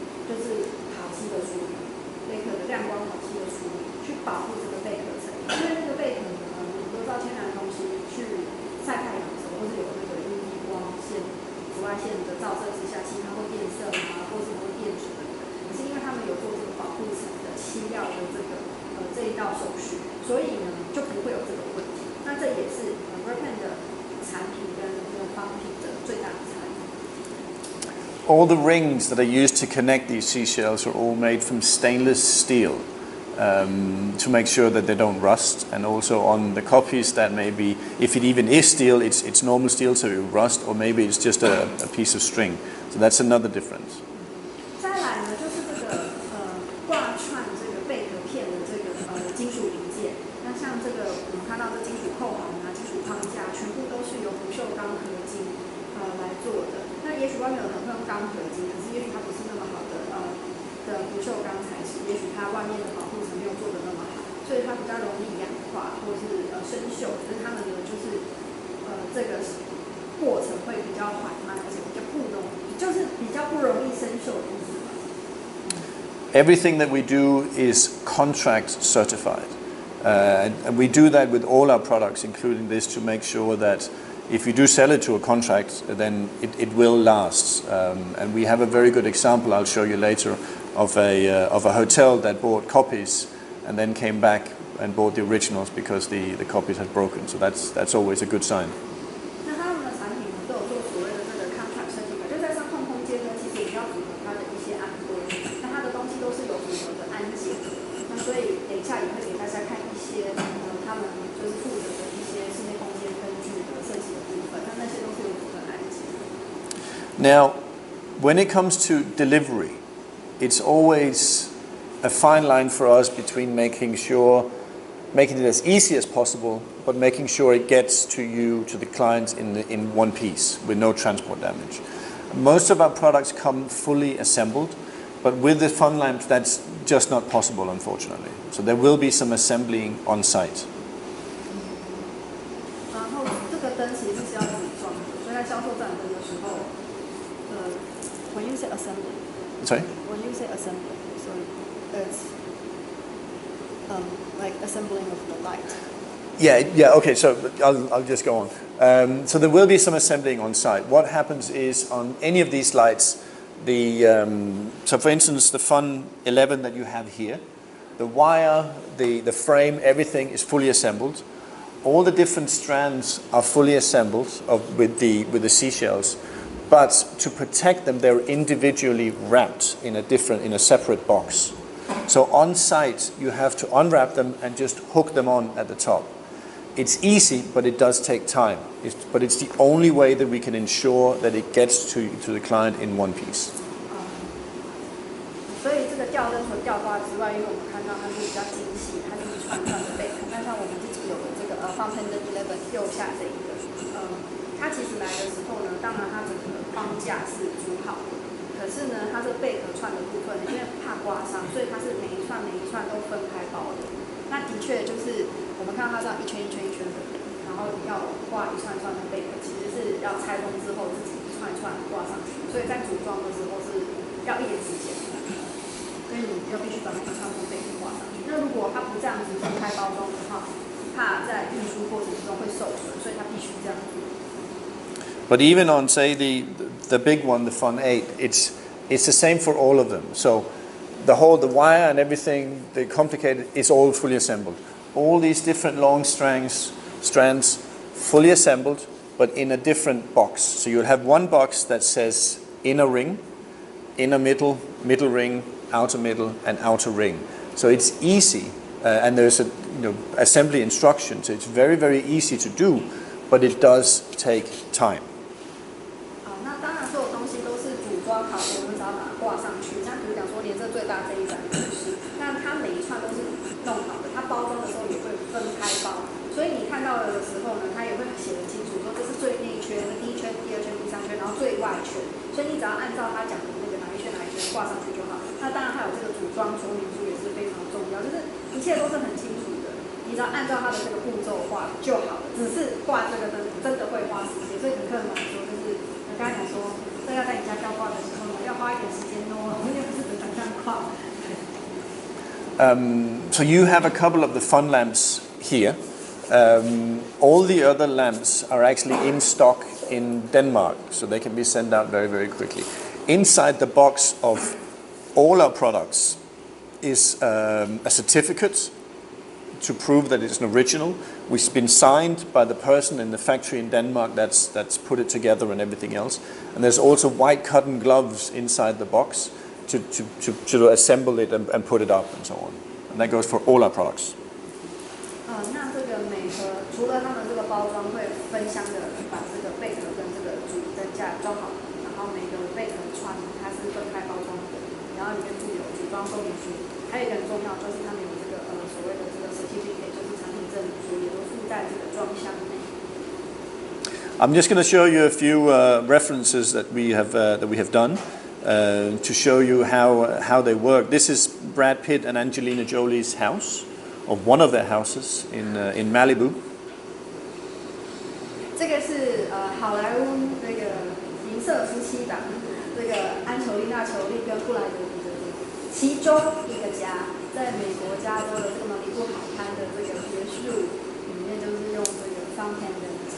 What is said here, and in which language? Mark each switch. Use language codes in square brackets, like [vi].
[zh] 就是烤漆的处理，贝壳的亮光烤漆的处理，去保护这个贝壳层，因为那个贝壳呢，我们都知道天然的东西去晒太阳的时候，或是有那个 UV 光线、紫外线的照射之下，其实它会变色啊，或是会变质的。可是因为他们有做这个保护层的漆料的这一道手续，所以呢就不会有这个问题。那这也是Verpan 的产品跟仿品的最大的差异。 [en] All the rings that are used to connect these seashells are all made from stainless steel to make sure that they don't rust. And also on the copies, that maybe, if it even is steel, it's normal steel, so it will rust, or maybe it's just a piece of string. So that's another difference. [zh] 再来呢，就是这个挂串这个贝壳片的这个金属零件。那像这个我们看到的金属扣环啊、金属框架，全部都是由不锈钢合金来做的。那也许外面有人会用钢合金，可是也许它不是那么好的不锈钢材质，也许它外面的保护层没有做的那么好，所以它比较容易氧化或是生锈。可是它们呢，就是这个过程会比较缓慢，而且比较不容易生锈的意思吧。 [en] Everything that we do is contract certified. And we do that with all our products, including this, to make sure that if you do sell it to a contract, then it will last. And we have a very good example I'll show you later of a hotel that bought copies and then came back and bought the originals because the copies had broken. So that's always a good sign. [zh] 那他们的产品呢，都有做所谓的这个 contract certificate，就在上控空间呢，其实比较符合它的一些安规。那它的东西都是有符合的安检。那所以等一下也会给大家看一些他们就是负责的一些室内空间灯具的设计的部分，那些都是有符合安检。 [en] Now, when it comes to delivery, it's always a fine line for us between making it as easy as possible, but making sure it gets to you, to the clients in one piece with no transport damage. Most of our products come fully assembled, but with the fun lamps, that's just not possible, unfortunately. So there will be some assembling on site. [zh] 个灯其实是要组装的，所以在销售这盏灯的时候， [en] when you say assembly, Sorry? when you say assembly, so it's like assembling of the light. Yeah, okay, so I'll just go on. So there will be some assembling on site. What happens is on any of these lights, so for instance, the Fun 11 that you have here, the wire, the frame, everything is fully assembled. All the different strands are fully assembled with the seashells, but to protect them, they're individually wrapped in a separate box. So on site, you have to unwrap them and just hook them on at the top. It's easy, but it does take time. But it's the only way that we can ensure that it gets to the client in one piece. [zh] 所以这个吊灯除了吊挂之外，因为我们看到它是比较精细，它是一串串的贝壳。那像我们自己有的这个Verpan 11右下这一个，它其实来的时候呢，当然它整个框架是组好的，可是呢，它这贝壳串的部分，因为怕刮伤，所以它是每一串都分开包的。那的确就是我们看到它这样一圈一圈一圈的，然后要挂一串串的贝壳，其实是要拆封之后自己一串一串挂上去，所以在组装的时候是要一点时间。所以你要必须把那个穿布贝壳挂上去。那如果它不这样子分开包装的话，怕在运输过程中会受损，所以它必须这样子。 [en] But even on, say, the big one, the Fun 8, it's the same for all of them. So the wire and everything, the complicated, is all fully assembled. All these different long strands, fully assembled, but in a different box. So you'll have one box that says inner ring, inner middle ring, outer middle, and outer ring. So it's easy, and there's assembly instructions. So it's very, very easy to do, but it does take time. [zh] 那当然，所有东西都是组装好的，我们只要把它挂上去。像比如讲说，连这最大这一盏灯饰，那它每一串都是弄好的，它包装的时候也会分开包，所以你看到的时候呢，它也会写得清楚，说这是最内圈、第一圈、第二圈、第三圈，然后最外圈。所以你只要按照它讲的那个哪一圈挂上去就好。那当然还有这个组装说明书也是非常重要，就是一切都是很清楚的，你只要按照它的这个步骤画就好了。只是挂这个灯真的会花时间，所以跟客人来说，就是我刚才讲说，这要在你家吊挂的时候呢，要花一点时间哦，因为不是只能这样挂。 [en] So you have a couple of the Fun lamps here. All the other lamps are actually in stock in Denmark, so they can be sent out very, very quickly. Inside the box of all our products is a certificate to prove that it's an original, which has been signed by the person in the factory in Denmark that's put it together and everything else. And there's also white cotton gloves inside the box to assemble it and put it up and so on. And that goes for all our products. [zh] 那这个每盒除了他们这个包装会分箱的把这个贝壳跟这个主灯架装好，然后每个贝壳串它是分开包装的，然后里面附有组装说明书，还有一个很重要就是他们有这个所谓的这个 certificate， 就是产品证明书，也都附在这个装箱内。 [en] I'm just going to show you a few references that we have done to show you how they work. This is Brad Pitt and Angelina Jolie's house, or one of their houses in Malibu. [zh] 这个是好莱坞那个银色夫妻档，这个安裘丽娜·裘丽跟布莱德比的其中一个家，在美国加州的这个马里布海滩的这个别墅里面，就是用这个Verpan灯。